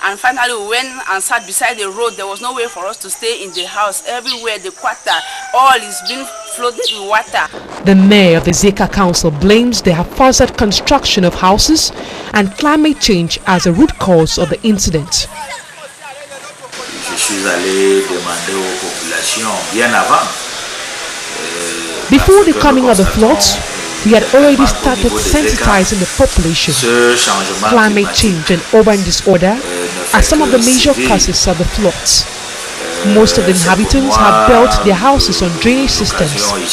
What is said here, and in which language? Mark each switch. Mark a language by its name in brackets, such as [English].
[English] And finally we went and sat beside the road. There was no way for us to stay in the house. Everywhere, the quarter, all is being flooded with water. The mayor of the Ezeka Council blames the haphazard construction of houses and climate change as a root cause of the incident. [French] Je suis allé demander aux populations bien avant [English] Before the coming of the floods, we had already started sensitizing the population. Climate change and urban disorder are some of the major causes of the floods. Most of the inhabitants have built their houses on drainage systems.